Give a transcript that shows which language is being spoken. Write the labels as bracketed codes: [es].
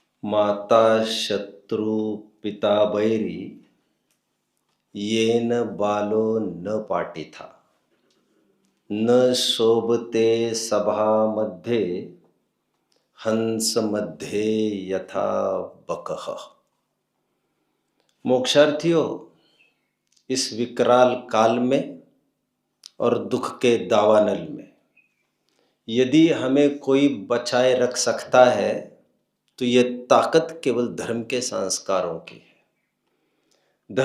[sa] माता शत्रु पिता बैरी, येन बालो न पाटिथा। न शोभते सभा मध्ये, हंस मध्ये यथा बकः। [hi] मोक्षार्थियों, इस विकराल काल में और दुख के दावानल में यदि हमें कोई बचाए रख सकता है तो ये ताकत केवल धर्म के संस्कारों की है।